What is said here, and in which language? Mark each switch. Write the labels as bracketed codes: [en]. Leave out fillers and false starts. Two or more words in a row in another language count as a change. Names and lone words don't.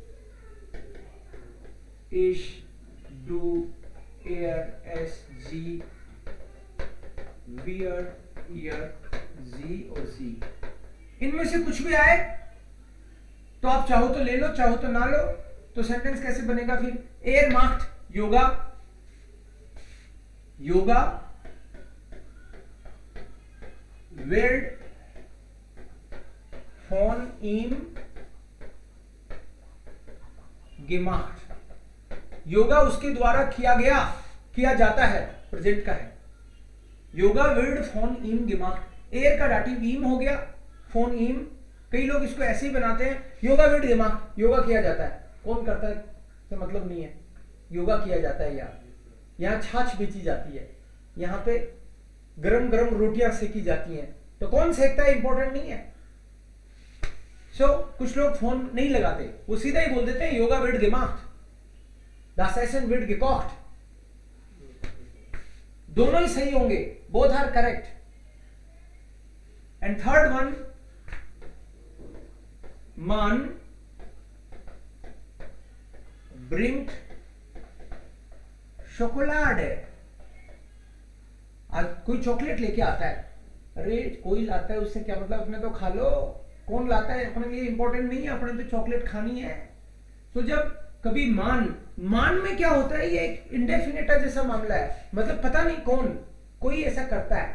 [de] ich, du, er, es, sie, wir, ihr, sie और जी। [hi] इनमें से कुछ भी आए तो आप चाहो तो ले लो, चाहो तो ना लो। तो सेंटेंस कैसे बनेगा फिर? [de] er macht Yoga, योगा wird von ihm gemacht। [hi] योगा उसके द्वारा किया गया, किया जाता है, प्रेजेंट का है। [de] योगा wird von ihm gemacht। [hi] एयर का डाटिव ईम हो गया, [de] von ihm। [hi] कई लोग इसको ऐसे ही बनाते हैं, योगा [de] wird gemacht, [hi] योगा किया जाता है। कौन करता है तो मतलब नहीं है, योगा किया जाता है। यहाँ छाछ बेची जाती है, यहाँ पे गरम गरम रोटियां सेकी जाती हैं, तो कौन सेकता है इंपॉर्टेंट नहीं है। कुछ लोग फोन नहीं लगाते, वो सीधा ही बोल देते हैं योगा [de] wird gemacht, das Essen wird gekocht। [hi] दोनों ही सही होंगे, [en] both are correct. and third one, [de] man bringt Schokolade। [hi] आज कोई चॉकलेट लेके आता है, अरे कोई लाता है, उससे क्या मतलब, अपने तो खा लो। कौन लाता है अपने लिए इंपॉर्टेंट नहीं है, अपने तो चॉकलेट खानी है। तो जब कभी मान में क्या होता है, ये एक इंडेफिनेटा जैसा मामला है, मतलब पता नहीं कौन, कोई ऐसा करता है।